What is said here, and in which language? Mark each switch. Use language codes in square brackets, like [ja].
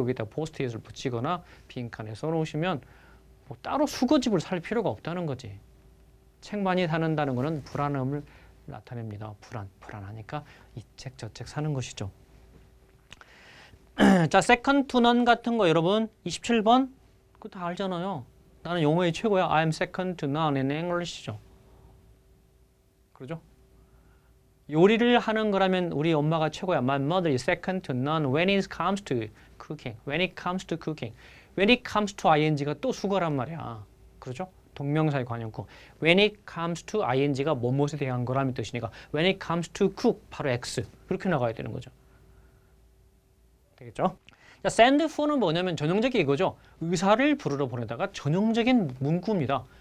[ko] 여기다 포스트잇을 붙이거나 빈칸에 써놓으시면 뭐 따로 수거집을 살 필요가 없다는 거지. 책 많이 사는다는 거는 불안함을 나타냅니다. 불안하니까 이 책 저 책 사는 것이죠. 자, second to none 같은 거 여러분 27번 그거 다 알잖아요. 나는 영어의 최고야. [en] I'm second to none in English죠. [ko] 그러죠? 요리를 하는 거라면 우리 엄마가 최고야. [en] My mother is second to none when it comes to cooking. When it comes to cooking. When it comes to ing가 [ko] 또 수거란 말이야. 그렇죠? 동명사의 관용구. When it comes to ing가 뭐뭇에 대한 거라는 뜻이니까 when it comes to cook 바로 x. 그렇게 나가야 되는 거죠. 되겠죠? 자, send for는 뭐냐면 전형적인 이거죠. 의사를 부르러 보내다가 전형적인 문구입니다.